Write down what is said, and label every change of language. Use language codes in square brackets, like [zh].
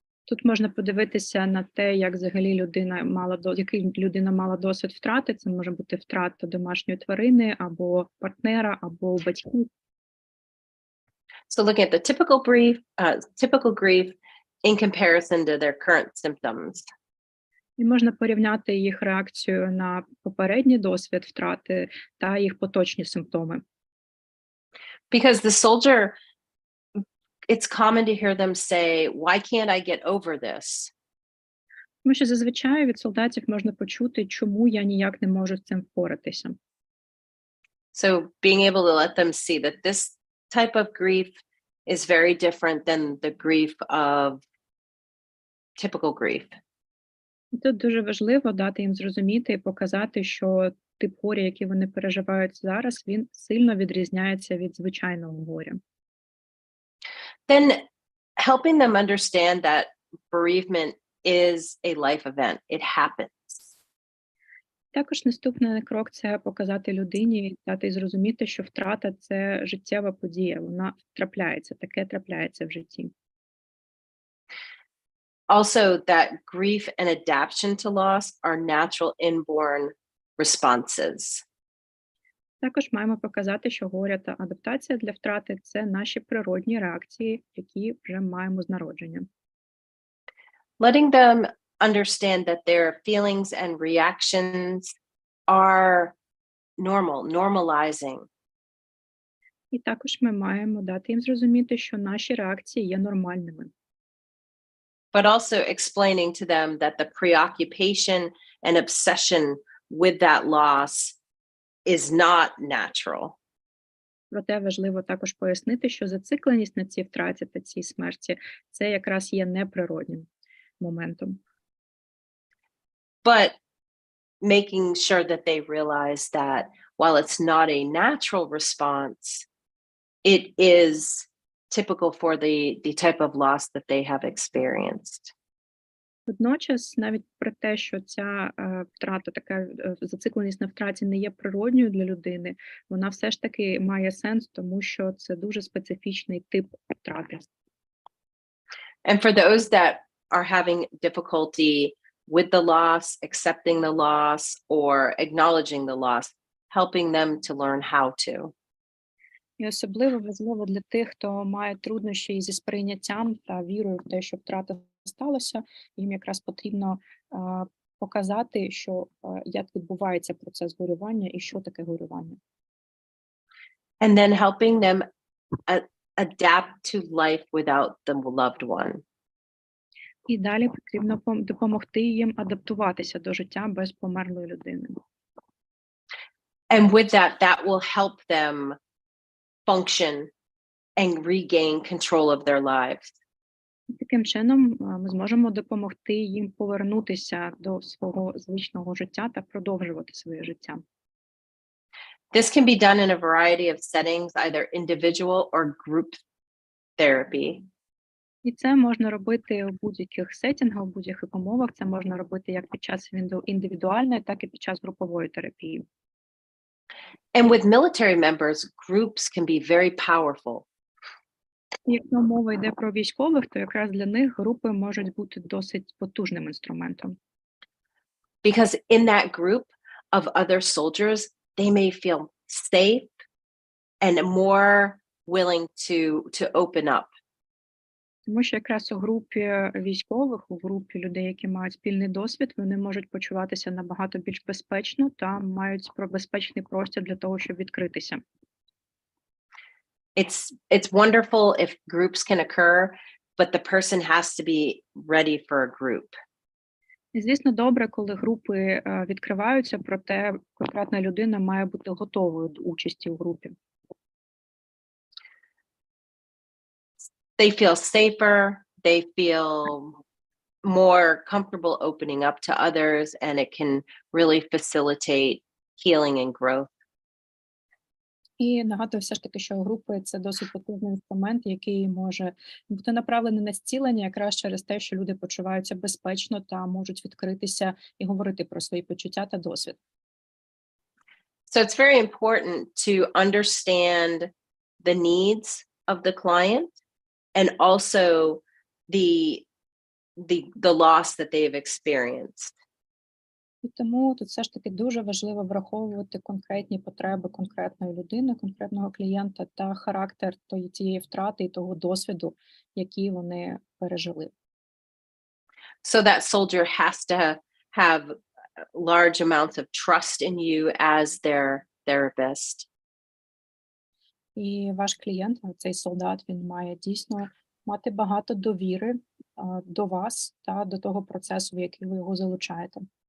[uk] тут можна подивитися на те, як взагалі який людина мала досвід втрати. Це може бути втрата домашньої тварини, або партнера, або батьків. [en] So looking at the typical grief in comparison to their current symptoms. [uk] І можна порівняти їх реакцію на попередній досвід втрати та їх поточні симптоми. [en] Because the soldier, it's common to hear them say, why can't I get over this? [uk] Тому що зазвичай від солдатів можна почути, чому я ніяк не можу з цим впоратися. [en] So being able to let them see that this type of grief is very different than the grief of typical grief. [uk] І тут дуже важливо дати їм зрозуміти і показати, що тип горя, який вони переживають зараз, він сильно відрізняється від звичайного горя. [en] Then helping them understand that bereavement is a life event. It happens. [uk] Також наступний крок – це показати людині, дати їй зрозуміти, що втрата – це життєва подія, вона трапляється, таке трапляється в житті. [en] Also, that grief and adaptation to loss are natural inborn responses. [uk] Також маємо показати, що горе та адаптація для втрати – це наші природні реакції, які вже маємо з народження. [en] Letting them understand that their feelings and reactions are normal, normalizing. [uk] І також ми маємо дати їм зрозуміти, що наші реакції є нормальними. [en] But also explaining to them that the preoccupation and obsession with that loss is not natural. [uk] Проте важливо також пояснити, що зацикленість на цій втраті та цій смерті – це якраз є неприроднім моментом. [en] But making sure that they realize that while it's not a natural response, it is typical for the type of loss that they have experienced. [uk] Водночас, навіть про те, що ця втрата, така зацикленість на втраті не є природньою для людини, вона все ж таки має сенс, тому що це дуже специфічний тип втрати. [en] And for those that are having difficulty with the loss, accepting the loss, or acknowledging the loss, helping them to learn how to. [uk] І особливо важливо для тих, хто має труднощі зі сприйняттям та вірою в те, що втрата сталося, їм якраз потрібно показати, що як відбувається процес горювання і що таке горювання. [en] And then helping them adapt to life without the loved one. [uk] І далі потрібно допомогти їм адаптуватися до життя без померлої людини. [en] And with that, that will help them function and regain control of their lives. [uk] Таким чином ми зможемо допомогти їм повернутися до свого звичного життя та продовжувати своє життя. [en] This can be done in a variety of settings, either individual or group therapy. [uk] І це можна робити у будь-яких сеттінгах, у будь-яких умовах. Це можна робити як під час індивідуальної, так і під час групової терапії. [en] And with military members, groups can be very powerful. [uk] Якщо мова йде про військових, то якраз для них групи можуть бути досить потужним інструментом. [en] Because in that group of other soldiers, they may feel safe and more willing to open up. [uk] Тому що якраз у групі військових, у групі людей, які мають спільний досвід, вони можуть почуватися набагато більш безпечно та мають безпечний простір для того, щоб відкритися. [en] it's wonderful if groups can occur, but the person has to be ready for a group. [uk] І, звісно, добре, коли групи відкриваються, проте конкретна людина має бути готовою до участі у групі. [en] They feel safer, they feel more comfortable opening up to others, and it can really facilitate healing and growth. [uk] І нагадую все ж таки, що групи – це досить потужний інструмент, який може бути направлений на зцілення якраз через те, що люди почуваються безпечно та можуть відкритися і говорити про свої почуття та досвід. [en] So it's very important to understand the needs of the client and also the loss that they've experienced. [uk] І тому тут все ж таки дуже важливо враховувати конкретні потреби конкретної людини, конкретного клієнта та характер тієї втрати і того досвіду, який вони пережили. [en] So that soldier has to have large amounts of trust in you as their therapist. [uk] І ваш клієнт, цей солдат, він має дійсно мати багато довіри до вас та до того процесу, в який ви його залучаєте.